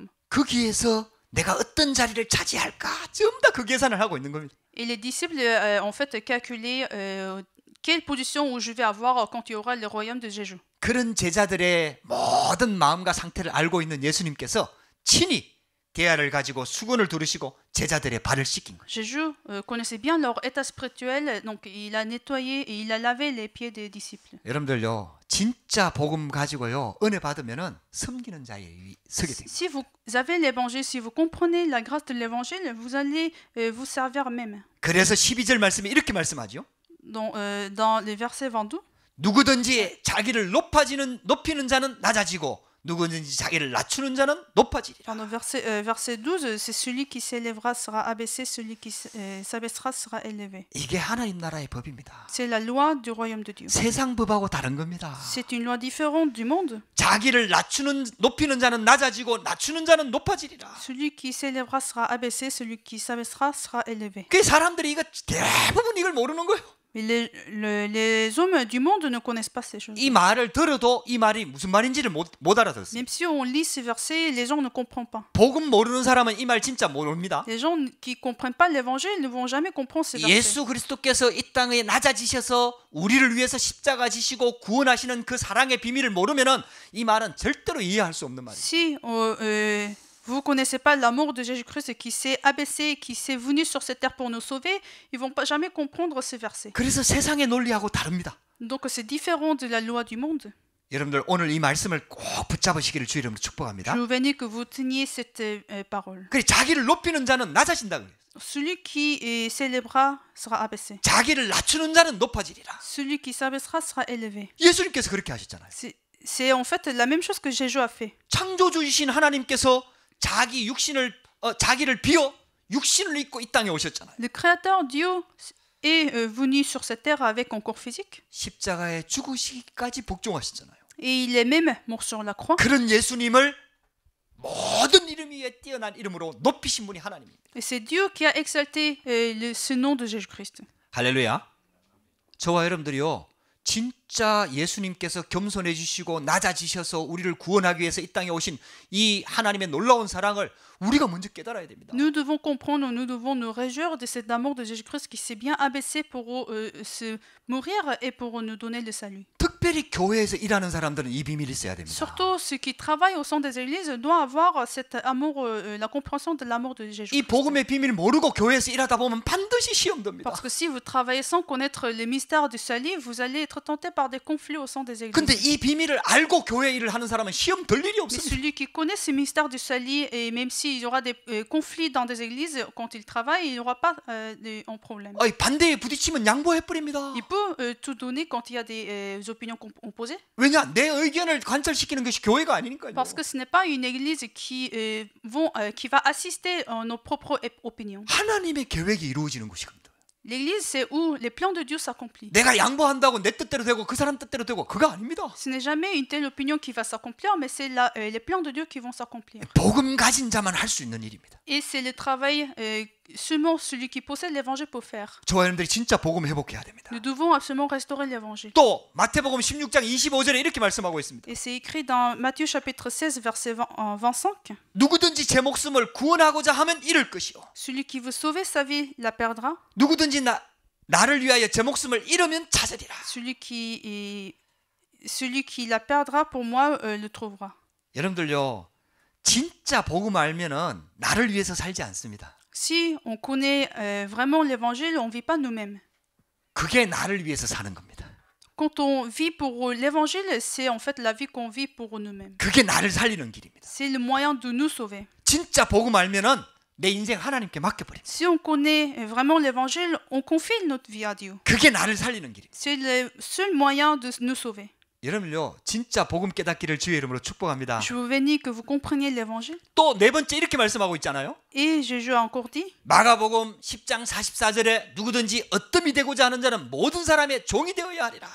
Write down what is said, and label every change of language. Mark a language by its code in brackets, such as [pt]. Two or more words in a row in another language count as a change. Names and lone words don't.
[ko] 거기에서 내가 어떤 자리를 차지할까? 전부 다 그 계산을 하고 있는 겁니다. [fr] Et les disciples, en fait, calculaient quelle position où je vais avoir quand il y aura le royaume de Jésus. [ko] 그런 제자들의 모든 마음과 상태를 알고 있는 예수님께서 친히 대야를 가지고 수건을 두르시고 제자들의 발을 씻긴 거예요. [fr] Jésus connaissait bien leur état spirituel, donc il a nettoyé et il a lavé les pieds des disciples. [ko] 여러분들요, 진짜 복음 가지고요, 은혜 받으면은 섬기는 자에 서게 돼요. [fr] Si vous avez l'évangile, si vous comprenez la grâce de l'évangile, vous allez vous servir même. [ko] 그래서 12절 말씀에 이렇게 말씀하죠. [fr] Dans les versets 22, [ko] 누구든지 자기를 높이는 자는 낮아지고 누구든지 자기를 낮추는 자는 높아지리라. [fr] pardon, verset 12, c'est celui qui s'élèvera sera abaissé, celui qui s'abaissera sera élevé. [ko] 이게 하나님 나라의 법입니다. [fr] C'est la loi du royaume de Dieu. [ko] 세상 법하고 다른 겁니다. [fr] C'est une loi différente du monde. [ko] 자기를 높이는 자는 낮아지고 낮추는 자는 높아지리라. [fr] Celui qui s'élèvera sera abaissé, celui qui s'abaissera sera élevé. [ko] 그 사람들이 이거 대부분 이걸 모르는 거예요. [fr] Mais les hommes du monde ne connaissent pas ces choses. [ko] 이 말을 들어도 이 말이 무슨 말인지를 못 알아들었어요. [fr] Même si on lit ces versets, les gens ne comprennent pas. [ko] 복음 모르는 사람은 이 말 진짜 모릅니다. [fr] Les gens qui ne comprennent pas l'évangile ne vont jamais comprendre ces versets. [ko] 예수 그리스도께서 이 땅에 낮아지셔서 우리를 위해서 십자가 지시고 구원하시는 그 사랑의 비밀을 모르면은 이 말은 절대로 이해할 수 없는 말이에요. [fr] Si vous ne connaissez pas l'amour de Jésus-Christ qui s'est abaissé, qui s'est venu sur cette terre pour nous sauver, ils ne vont pas jamais comprendre ces versets. [ko] 그래서 세상의 논리하고 다릅니다. [fr] Donc c'est différent de la loi du monde. [ko] 여러분들 오늘 이 말씀을 꼭 붙잡으시기를 주 이름으로 [fr] Je [ko] 축복합니다. [fr] vous bénis que vous teniez cette parole. [ko] 그래 자기를 높이는 자는 낮아진다 그래요. [fr] Celui qui s'élèvera sera abaissé. [ko] 자기를 낮추는 자는 높아지리라. [fr] Celui qui s'abaissera sera élevé. [ko] 예수님께서 그렇게 하셨잖아요. [fr] C'est en fait la même chose que Jésus a fait. [ko] 창조주이신 하나님께서 자기를 비워 육신을 입고 이 땅에 오셨잖아요. [fr] Le Créateur Dieu est venu sur cette terre avec un corps physique [ko] 십자가에 죽으시기까지 복종하셨잖아요. [fr] et il est même mort sur la croix. [ko] 그런 예수님을 모든 이름 위에 뛰어난 이름으로 높이신 분이 하나님입니다. [fr] Et c'est Dieu qui a exalté ce nom de Jésus-Christ. [ko] 할렐루야. 저와 여러분들이요, 진짜 예수님께서 겸손해지시고 낮아지셔서 우리를 구원하기 위해서 이 땅에 오신 이 하나님의 놀라운 사랑을 우리가 먼저 깨달아야 됩니다. [fr] Nous devons comprendre, nous devons nous réjouir de cet amour de Jésus-Christ qui s'est bien abaissé pour se mourir et pour nous donner le salut. [ko] 특별히 교회에서 일하는 사람들은 이 비밀이 있어야 됩니다. [fr] Surtout ceux qui travaillent au sein des églises doivent avoir cet amour, la compréhension de l'amour de [ko] 이 [fr] Jésus-Christ. [ko] 복음의 비밀 모르고 교회에서 일하다 보면 반드시 시험 듭니다. [fr] Parce que si vous travaillez sans connaître les mystères du salut, vous allez être tenté par des conflits au sein des églises. [ko] 근데 이 비밀을 알고 교회 일을 하는 사람은 시험 들 일이 [fr] Mais [ko] 없습니다. [fr] celui qui connaît ces mystères du salut, et même s'il y aura des conflits dans des églises, quand il travaille, il n'y aura pas un problème. [ko] 반대에 부딪히면 양보해 버립니다. [fr] Il peut tout donner quand il y a des opinions opposées. [ko] 왜냐? 내 의견을 관철시키는 것이 교회가 아니니까요. [fr] Parce que ce n'est pas une église qui va assister à nos propres opinions. [ko] 하나님의 계획이 이루어지는 곳이거든요. [fr] L'église, c'est où les plans de Dieu s'accomplissent. [ko] 내가 양보한다고 내 뜻대로 되고 그 사람 뜻대로 되고 그거 아닙니다. [fr] Ce n'est jamais une telle opinion qui va s'accomplir, mais c'est les plans de Dieu qui vont s'accomplir. [ko] 복음 가진 자만 할 수 있는 일입니다. [fr] Et c'est le travail seulement celui qui possède l'évangile peut faire. [ko] 저와 여러분들이 진짜 복음 회복해야 됩니다. [fr] Nous devons absolument restaurer l'évangile. [ko] 또 마태복음 16장 25절에 이렇게 말씀하고 있습니다. [fr] Et c'est écrit dans Matthieu chapitre 16 verset 25. [ko] 누구든지 제 목숨을 구원하고자 하면 잃을 것이요. [fr] Celui qui veut sauver sa vie la perdra. [ko] 누구든지 나를 위하여 제 목숨을 잃으면 찾으리라. [fr] Celui qui la perdra pour moi le trouvera. [ko] 여러분들요, 진짜 복음 알면은 나를 위해서 살지 않습니다. [fr] Si on connaît vraiment l'évangile, on ne vit pas nous-mêmes. [ko] 그게 나를 위해서 사는 겁니다. [fr] Quand on vit pour l'évangile, c'est en fait la vie qu'on vit pour nous-mêmes. [ko] 그게 나를 살리는 길입니다. [fr] C'est le moyen de nous sauver. [ko] 진짜 복음 알면은 내 인생 하나님께 맡겨버립니다. [fr] Si on connaît vraiment l'évangile, on confie notre vie à Dieu. [ko] 그게 나를 살리는 길입니다. [fr] C'est le seul moyen de nous sauver. [ko] 여러분요, 진짜 복음 깨닫기를 주의 이름으로 축복합니다. [fr] Je vous bénis que vous compreniez l'évangile. [ko] 또 네 번째 이렇게 말씀하고 있잖아요. [fr] Et Jésus a encore dit, [ko] 마가복음 10장 44절에 누구든지 어뜸이 되고자 하는 자는 모든 사람의 종이 되어야 하리라.